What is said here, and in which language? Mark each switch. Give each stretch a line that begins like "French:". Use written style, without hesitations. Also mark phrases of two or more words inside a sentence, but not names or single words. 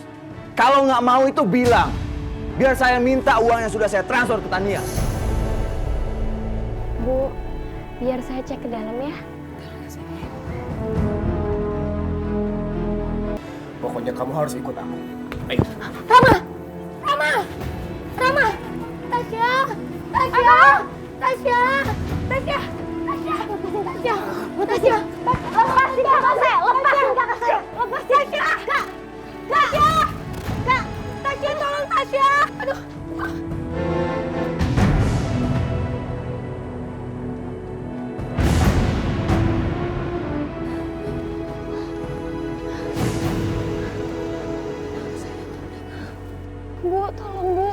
Indonesian: Kalau nggak mau itu bilang. Biar saya minta uang yang sudah saya transfer ke Tania. Bu, biar saya cek ke dalam ya. Pokoknya kamu harus ikut aku. Ayo. Rama! Rama! Rama! Tasya! Tasya! Tasya! Tasya! Tasya! Tasya! Tasya! Lepasin kakak saya! Lepasin kakak saya! Lepasin! Tasya! Kak! Tasya! Kak! Tasya tolong Tasya! Aduh! Bu, tolong Bu.